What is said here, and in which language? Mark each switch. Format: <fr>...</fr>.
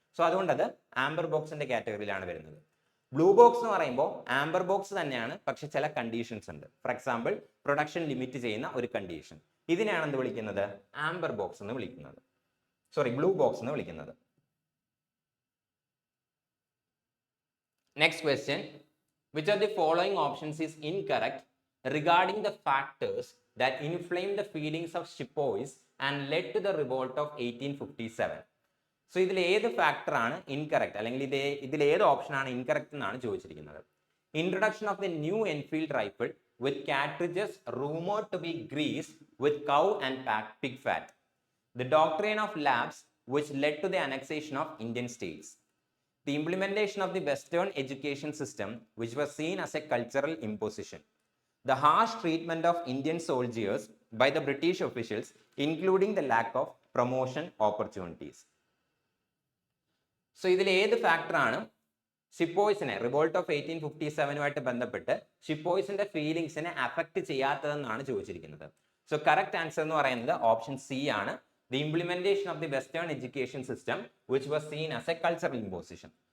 <ml>So അതുകൊണ്ട് അത് amber ബോക്സിന്റെ കാറ്റഗറിയിലാണ് വരുന്നത്. ബ്ലൂ ബോക്സ് എന്ന് പറയുമ്പോൾ ആംബർ ബോക്സ് തന്നെയാണ്, പക്ഷെ ചില കണ്ടീഷൻസ് ഉണ്ട്. ഫോർ എക്സാമ്പിൾ പ്രൊഡക്ഷൻ ലിമിറ്റ് ചെയ്യുന്ന ഒരു കണ്ടീഷൻ, ഇതിനെയാണ് എന്ത് വിളിക്കുന്നത്, ആംബർ ബോക്സ് എന്ന് വിളിക്കുന്നത്, ബ്ലൂ ബോക്സ് എന്ന് വിളിക്കുന്നത്.</ml> <en>Next question, which of the following options is incorrect regarding the factors that inflamed the feelings of sepoys and led to the revolt of 1857?</en> <ml>So ഇതിൽ ഏത് ഫാക്ടർ ആണ് ഇൻകറക്റ്റ്, അല്ലെങ്കിൽ ഇതിൽ ഏത് ഓപ്ഷൻ ആണ് ഇൻകറക്റ്റ് എന്നാണ് ചോദിച്ചിരിക്കുന്നത്.</ml> <en>Introduction of the new Enfield rifle with cartridges rumoured to be greased with cow and pig fat, the doctrine of lapse which led to the annexation of Indian states, the implementation of the Western education system which was seen as a cultural imposition, the harsh treatment of Indian soldiers by the British officials including the lack of promotion opportunities.</en> <ml>So ഇതിൽ ഏത് ഫാക്ടറാണ് ഷിപ്പോയ്സിനെ, revolt of 1857 ബന്ധപ്പെട്ട് ഷിപ്പോയ്സിന്റെ ഫീലിംഗ്സിനെ affect ചെയ്യാത്തതെന്നാണ് ചോദിച്ചിരിക്കുന്നത്.</ml> <en>so correct answer</en> <ml>എന്ന് പറയുന്നത്</ml> <en>Option C ആണ്, the implementation of the western education system which was seen as a cultural imposition.</en>